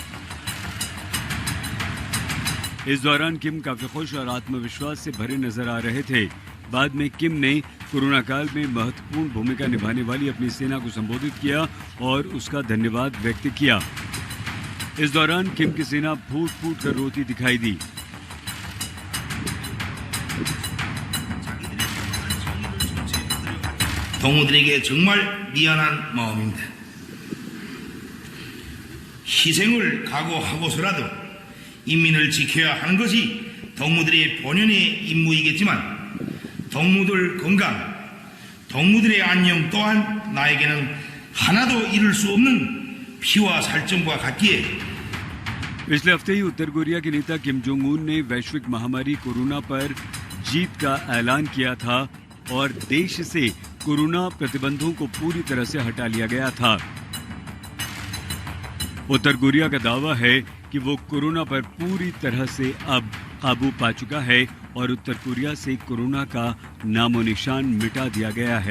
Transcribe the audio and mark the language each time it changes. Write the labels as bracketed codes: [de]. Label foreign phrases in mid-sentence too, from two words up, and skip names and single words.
[hi] इस दौरान किम काफी खुश और आत्मविश्वास से भरे नजर आ रहे थे। बाद में किम ने कोरोना काल में महत्वपूर्ण भूमिका निभाने वाली अपनी सेना को संबोधित किया और उसका धन्यवाद व्यक्त किया। इस दौरान किम की सेना फूट फूट कर रोती दिखाई दी। [ko] 동무들에게 정말 미안한 마음입니다. 희생을 각오하고서라도 인민을 지켜야 하는 것이 동무들의 본연의 임무이겠지만 동무들 건강, 동무들의 안녕 또한 나에게는 하나도 이룰 수 없는 피와 살점과 같기에 [hi] पिछले हफ्ते ही उत्तर कोरिया के नेता किम जोंग उन ने वैश्विक महामारी कोरोना पर जीत का ऐलान किया था और देश से कोरोना प्रतिबंधों को पूरी तरह से हटा लिया गया था। उत्तर कोरिया का दावा है कि वो कोरोना पर पूरी तरह से अब काबू पा चुका है और उत्तर कोरिया से कोरोना का नामो निशान मिटा दिया गया है।